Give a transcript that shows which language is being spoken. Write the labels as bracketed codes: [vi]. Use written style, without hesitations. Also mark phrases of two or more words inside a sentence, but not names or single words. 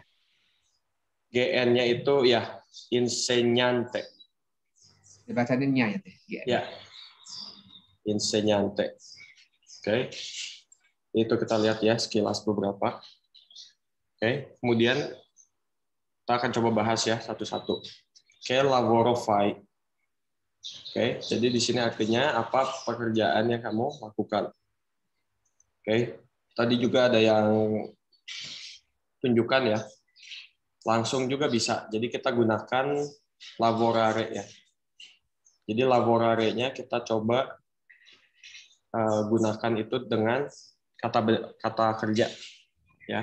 [id] GN-nya itu ya insegnante. Dibacanya nya ya, GN. Ya. Insegnante. Oke. Itu kita lihat ya sekilas beberapa. Oke, kemudian kita akan coba bahas ya satu-satu. [it] Che lavoro fai. [id] Oke, jadi di sini artinya apa pekerjaan yang kamu lakukan. Oke, tadi juga ada yang tunjukkan ya. langsung juga bisa. Jadi kita gunakan lavorare ya. Jadi lavorare-nya kita coba gunakan itu dengan kata kerja ya.